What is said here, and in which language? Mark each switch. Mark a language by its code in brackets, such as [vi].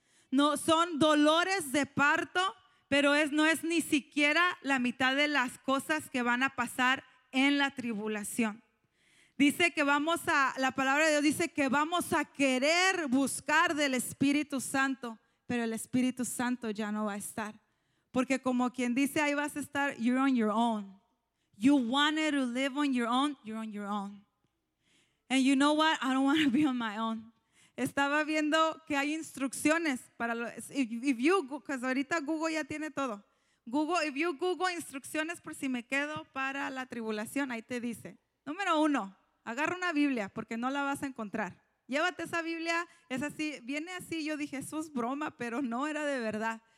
[es] No, son dolores de parto, pero no es ni siquiera la mitad de las cosas que van a pasar en la tribulación. Dice que la palabra de Dios dice que vamos a querer buscar del Espíritu Santo, pero el Espíritu Santo ya no va a estar. Porque como quien dice, ahí vas a estar, [en] you're on your own. You wanted to live on your own, you're on your own. And you know what? I don't want to be on my own. [es] Estaba viendo que hay instrucciones para los, [en] if you, because [es] ahorita Google ya tiene todo. [en] Google, if you Google [es] instrucciones por si me quedo para la tribulación, ahí te dice. Número uno, agarra una Biblia porque no la vas a encontrar. Llévate esa Biblia, es así, viene así, yo dije, eso es broma, pero no era de verdad.